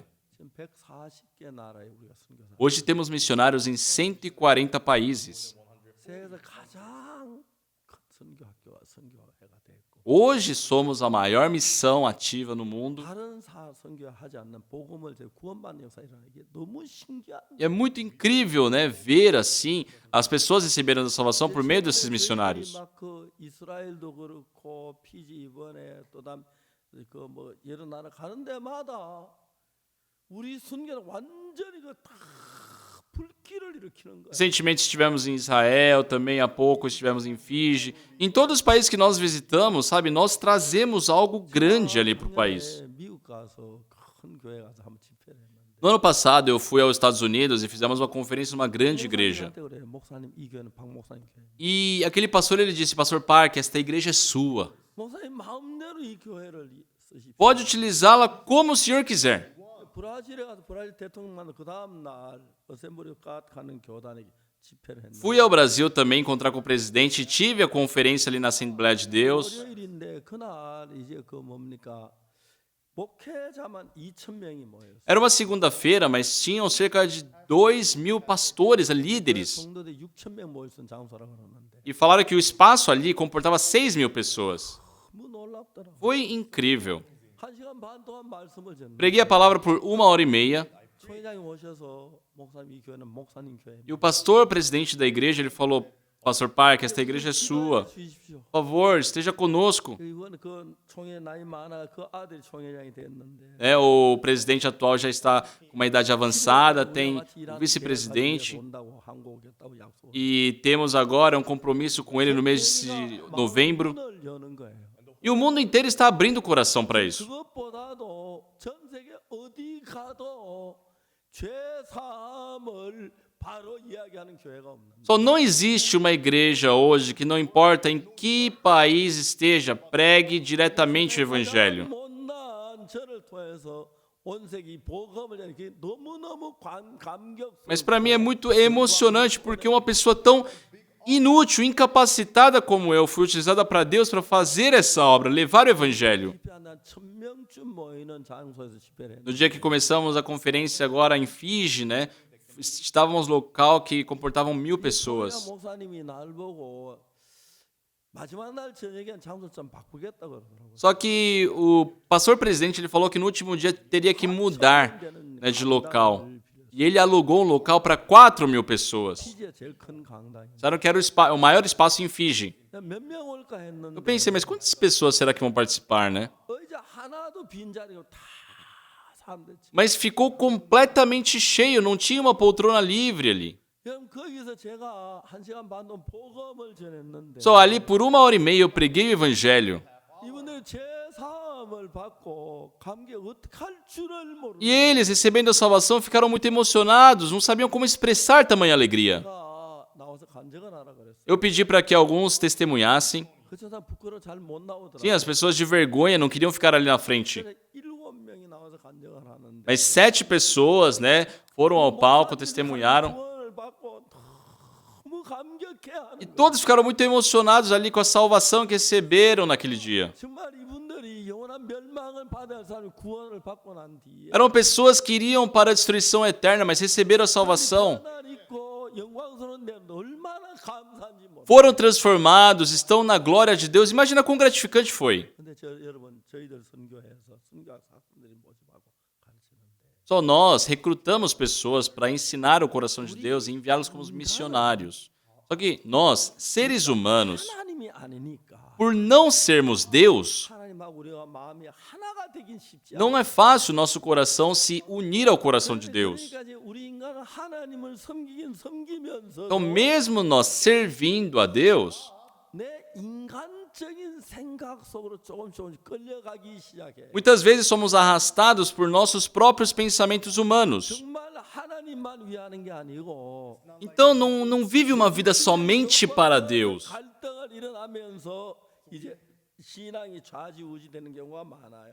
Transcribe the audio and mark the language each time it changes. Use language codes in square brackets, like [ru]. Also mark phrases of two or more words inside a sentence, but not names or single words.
[ko] 지금 140개 나라에 우리가 선교사. [pt] Hoje temos missionários em 140 países. [ko] 세계에서 가장 큰 선교학교가 선교회가 됐고. [pt] Hoje somos a maior missão ativa no mundo. [ko] 다른 선교하지 않는 복음을 구원받는 역사 일어나는 게 너무 신기한. [pt] E é muito incrível, né, ver assim as pessoas recebendo a salvação por meio desses missionários. [ko] 그 이스라엘도 그렇고 피지 이번에 또다음 그뭐 여러 나라 가는 데마다 우리 선교는 완전히 그다 불길을 일으키는 거야. [pt] Recentemente estivemos em Israel, também há pouco estivemos em Fiji. Em todos os países que nós visitamos, sabe, nós trazemos algo grande ali para o país. [ko] 미국 가서 큰 교회 가서 한번 집회를 했는데. [pt] No ano passado eu fui aos Estados Unidos e fizemos uma conferência numa grande igreja. [ko] 그래 목사님 이 교회는 박 목사님 교회. [pt] E aquele pastor ele disse, Pastor Park, esta igreja é sua. [ko] 목사님 마음대로 이 교회를 쓰십시오. [pt] Pode utilizá-la como o senhor quiser. [ko] 브라질에 가서 브라질 대통령 만나 그 다음 날 어셈블리 가는 교단에 집회를 했는데. [pt] Fui ao Brasil também encontrar com o presidente e tive a conferência ali na Assembleia de Deus. [ko] 월요일인데 그날 이제 그 뭡니까 목회자만 2,000명이 모였어요. [pt] Era uma segunda-feira, mas tinham cerca de 2.000 pastores, líderes. [ko] 성도들 6,000명 모였던 장소라고 그러는데 [pt] E falaram que o espaço ali comportava 6.000 pessoas. [ko] 너무 놀랍더라. [pt] Foi incrível. [ko] 1시간 반 동안 말씀을 전했는데 [pt] Preguei a palavra por 1h30 [ko] 총회장이 오셔서 목사님 이 교회는 목사님 교회. [pt] e o pastor presidente da igreja ele falou, Pastor Park, esta igreja é sua. [ko] 주십시오. [pt] Por favor, esteja conosco. [ko] 이건 그 총회 나이 많아 그 아들이 총회장이 됐는데. [pt] O presidente atual já está com uma idade avançada, tem o vice-presidente [ko] 온다고 한국 오겠다고 약속. [pt] e temos agora um compromisso com ele no mês de novembro. [ko] 문을 여는 거예요. [pt] E o mundo inteiro está abrindo o coração para isso. [ko] 그것보다도 전 세계 어디 가도 죄 사함을 바로 이야기하는 교회가 없는. [pt] Só não existe uma igreja hoje que não importa em que país esteja, pregue diretamente o evangelho. [ko] 못난 저를 통해서 온 세계 복음을 전하는 게 너무너무 감격. [pt] Mas para mim é muito emocionante porque uma pessoa tão inútil, incapacitada como eu, fui utilizada para Deus para fazer essa obra, levar o evangelho. [ko] 집회한 1,000명쯤 모이는 장소에서 집회를 했는데 [pt] No dia que começamos a conferência agora em Fiji, né, estávamos no local que comportavam 1.000 pessoas. [ko] 목사님이 날 보고 마지막 날 저녁에 장소 좀 바꾸겠다고 그러더라고요. [pt] Só que o pastor presidente ele falou que no último dia teria que mudar, né, de local. E ele alugou um local para 4.000 pessoas. [ko] 피지에 제일 큰 강당이. [pt] Disseram que era o maior espaço em Fiji. [ko] 몇명 올까 했는데 [pt] Eu pensei, mas quantas pessoas será que vão participar, né? [ko] 의자 하나도 빈자리고 다 사람들. [pt] Mas ficou completamente cheio, não tinha uma poltrona livre ali. [ko] 그럼 거기서 제가 1시간 반 동안 복음을 전했는데 [pt] Só ali por 1h30 eu preguei o evangelho. [ko] 이분들 제 사함을 받고 감격 어떻게 할 줄을 모르고 [pt] E eles, recebendo a salvação, ficaram muito emocionados, não sabiam como expressar tamanha alegria. [ko] 나와서 간증을 하라 그랬어요. [pt] Eu pedi para que alguns testemunhassem. [ko] 그 사람 부끄러워 잘 못 나오더라고요. [pt] Sim, as pessoas de vergonha não queriam ficar ali na frente. [ko] 7명이 나와서 간증을 하는데 [pt] Mas 7 pessoas, né, foram ao palco, testemunharam. [ko] 구원을 받고 너무 감격 기특해 하는 [pt] E [ko] 거예요. [pt] todos ficaram muito emocionados ali com a salvação que receberam naquele dia. [ko] 정말 이분들이 영원한 멸망을 받아야 할 사람이 구원을 받고 난 뒤에 [pt] Eram pessoas que iriam para a destruição eterna, mas receberam a salvação. [ko] 변화를 있고 영광스러운 데 얼마나 감사한지 모르겠어요. [pt] Foram transformados, estão na glória de Deus. Imagina quão gratificante foi. [ko] 근데 여러분 저희들 선교해서 선교학 사람들이 모집하고 가르치는데 [pt] Só nós recrutamos pessoas para ensinar o coração de Deus e enviá-los como missionários. Só que nós, seres humanos, [ko] 하나님이 아니니까 [pt] por não sermos Deus, [ko] 하나님하고 우리가 마음이 하나가 되긴 쉽지 [pt] não é fácil nosso coração se unir ao coração de Deus. [ko] 그러니까 이제 우리 인간은 하나님을 섬기긴 섬기면서 [pt] Então, mesmo nós servindo a Deus, [ko] 내 인간적인 생각 속으로 조금씩 끌려가기 시작해. [pt] muitas vezes somos arrastados por nossos próprios pensamentos humanos. [ko] 정말 하나님만 위하는 게 아니고 [pt] Então, não vive uma vida somente para Deus. [ko] 갈등을 일어나면서 이제 신앙이 좌지우지되는 경우가 많아요.